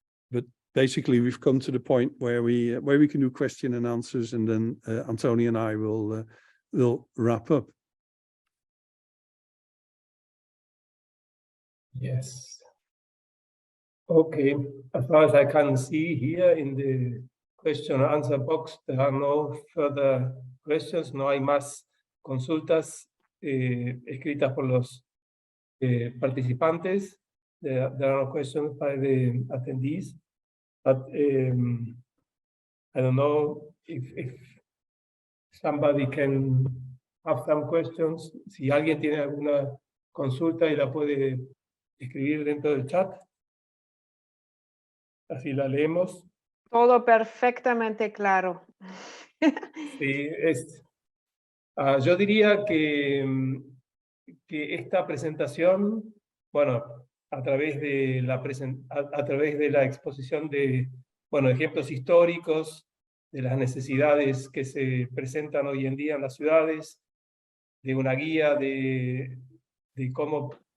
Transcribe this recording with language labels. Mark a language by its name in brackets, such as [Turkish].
[English] But basically, we've come to the point where we can do question and answers, and then Antonia and I will wrap up. Yes. Okay. As far as I can see here in the question and answer box, there are no further questions. [Spanish] No hay más consultas escritas por los participantes. [English] There are no questions by the attendees. But I don't know if somebody can have some questions. [Spanish] Si alguien tiene alguna consulta y la puede escribir dentro del chat. Así la leemos. Todo perfectamente claro. Sí, yo diría que esta presentación, bueno, a través de la exposición de, bueno, ejemplos históricos, de las necesidades que se presentan hoy en día en las ciudades, de una guía de cómo